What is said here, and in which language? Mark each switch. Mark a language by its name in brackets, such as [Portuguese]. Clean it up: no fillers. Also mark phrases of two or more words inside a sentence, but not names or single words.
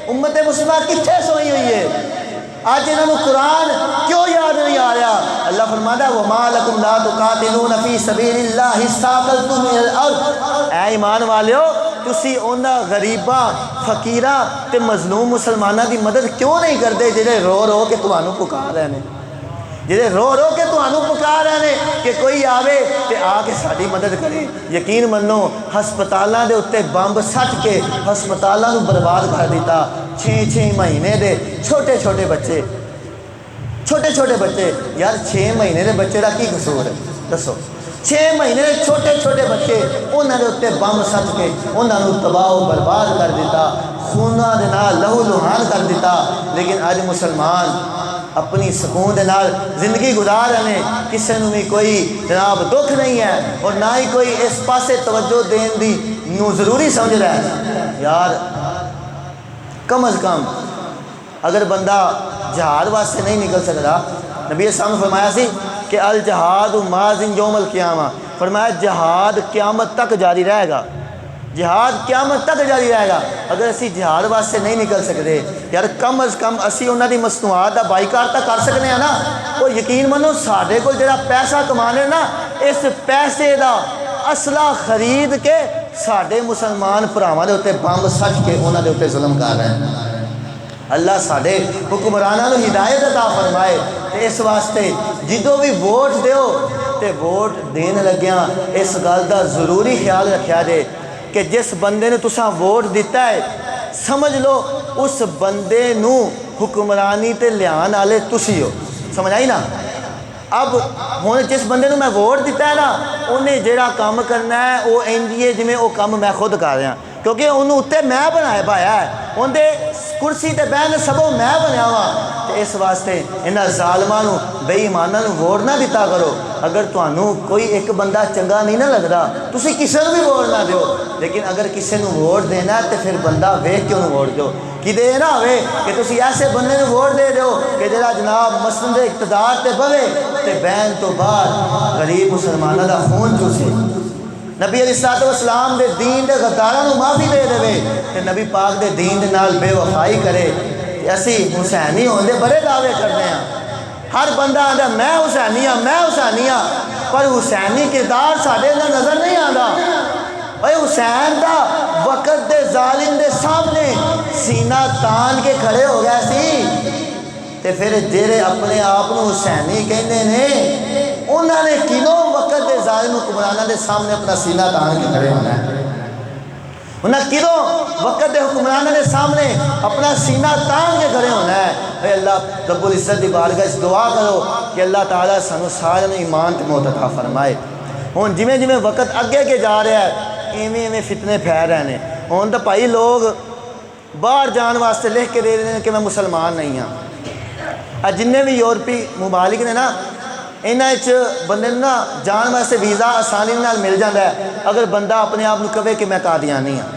[Punjabi] امت مسلمہ کتھے سوئی ہوئی ہے؟ آج انہوں نے قرآن کیوں یاد نہیں آ رہا؟ اللہ فرماتا ہے [Arabic] وَمَا لَكُمْ لَا تُقَاتِلُونَ فِي سَبِيلِ اللَّهِ اسْتَاقَلْتُمْ مِنَ الْأَرْضِ. [Punjabi] اے ایمان والےو تسی انہاں غریباں فقیراں تے مظلوم مسلمانہ دی مدد کیوں نہیں کرتے جڑے رو رو کے تمہانوں پکار رہے ہیں، جڑے رو رو کے تمہانوں پکار رہے ہیں کہ کوئی آوے تے آ کے ساری مدد کرے. یقین منو ہسپتالاں دے اتنے بمب سٹ کے ہسپتالاں نوں برباد کر دیتا. 6 مہینے دے چھوٹے چھوٹے بچے، چھوٹے چھوٹے بچے. یار 6 مہینے دے بچے دا کی قصور ہے دسو؟ 6 مہینے دے چھوٹے چھوٹے بچے انہاں دے اتنے بمب سٹ کے انہاں نوں تباہ و برباد کر دیتا، خوناں دے نال لہو لہان کر دیتا. لیکن اج مسلمان اپنی سکون دے نال زندگی گزار رہے ہیں، کسی نوں بھی کوئی جناب دکھ نہیں ہے اور نہ ہی کوئی اس پاسے توجہ دین دی نو ضروری سمجھ رہا ہے. یار کم از کم اگر بندہ جہاد واسطے نہیں نکل سکتا، نبی اسلام نے فرمایا سی کہ [Arabic] الجہاد ماضٍ یوم القیامہ، [Punjabi] فرمایا جہاد قیامت تک جاری رہے گا، جہاد قیامت تک جاری رہے گا. اگر اسی جہاد واسطے نہیں نکل سکتے یار کم از کم اسی انہاں دی مصنوعات دا بائیکاٹ تک کر سکتے ہیں نا. وہ یقین منو ساڈے کول جڑا پیسہ کمانے نا اس پیسے دا اسلحہ خرید کے ساڈے مسلمان بھراواں دے اتنے بمب سٹ کے انہاں دے اتنے ظلم کر رہے ہیں. اللہ ساڈے حکمراناں نوں ہدایت عطا فرمائے. تے اس واسطے جدوں بھی ووٹ دیو تے ووٹ دین لگیاں اس گل دا ضروری خیال رکھیا جے کہ جس بندے نے تساں ووٹ دیتا ہے سمجھ لو اس بندے نو حکمرانی تے لیان والے تسی ہو. سمجھ آئی نا؟ اب ہوں جس بندے نو میں ووٹ دیتا ہے نا انہیں جڑا کام کرنا ہے وہ انجیے جی وہ کام میں خود کر رہا، کیونکہ انہوں اتنے میں بنایا پایا ہے، اندر کرسی تے بہن سبوں میں بنیا وا. اس واسطے انہاں ظالماں نوں بے ایماناں نوں ووٹ نہ دیتا کرو. اگر تانوں کوئی ایک بندہ چنگا نہیں نہ لگدا تسی کسے نوں بھی ووٹ نہ دیو، لیکن اگر کسے نوں ووٹ دینا ہے تو پھر بندہ ویکھ کے انہوں ووٹ دیو. کدے نہ ہوئے کہ تسی ایسے بندے نوں ووٹ دے دیو کہ جڑا جناب مسند اقتدار تے بوے تے بہن تو بعد غریب مسلماناں دا خون چوسے. نبی علیہ الصلوۃ والسلام دے دین دے غداراں نوں معافی دے دے تے نبی پاک دے دین دے نال بے وفائی کرے. اسی حسینی ہوندے بڑے دعوے کرنے ہیں، ہر بندہ آندا میں حسینی ہاں میں حسینی ہاں، پر حسینی کردار ساڈے اندر نظر نہیں آندا. اے حسین دا وقت دے ظالم دے سامنے سینہ تان کے کھڑے ہو گئے سی تے پھر جڑے اپنے آپ کو حسینی کہندے نے انہاں نے کینوں وقت دے ظالم حکمراناں دے سامنے اپنا سینہ تان کے کھڑے ہونا ہے. انہاں کینوں وقت دے حکمراناں دے سامنے اپنا سینہ تان کے کھڑے ہونا ہے. اے اللہ رب العزت دی بارگاہ وچ دعا کرو کہ اللہ تعالیٰ سانو سارے ایمان تے موت عطا فرمائے. ہن جویں جویں وقت اگے کے جا رہا ہے ایویں ایویں فتنے پھیل رہے ہیں. ہن تو بھائی لوگ باہر جان واسطے لکھ کے دے رہے ہیں کہ میں مسلمان نہیں ہاں. جننے بھی یورپی ممالک نے نا انہاں بندے نا جان واسطے ویزا آسانی نال مل جاتا ہے اگر بندہ اپنے آپ کو کہے کہ میں قادیانی ہاں.